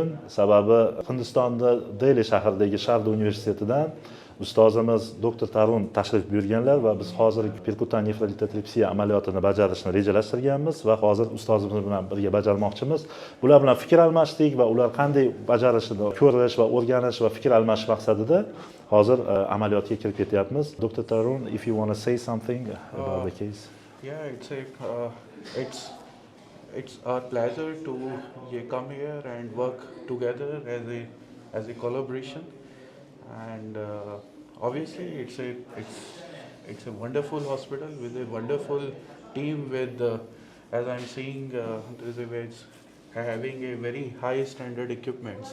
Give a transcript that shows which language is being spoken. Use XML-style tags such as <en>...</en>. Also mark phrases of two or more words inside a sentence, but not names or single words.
<uz>Sababi Hindistonda Deli shahridagi Sharda universitetidan ustozimiz doktor Tarun tashrif buyurganlar va biz hozir perkutan nefrolitotripsiya amaliyotini bajarishni rejalashtirganmiz va hozir ustozimiz bilan birga bajarmoqchimiz. Bular bilan fikr almashdik va ular qanday bajarishini ko'rish va o'rganish va fikr almashish maqsadida hozir amaliyotga kirib ketyapmiz.</uz> <en>Dr. Tarun, if you want to say something about the case. Yeah, it's our pleasure to come here and work together as a collaboration, and obviously it's a wonderful hospital with a wonderful team with as I'm seeing it's having a very high standard equipments.</en>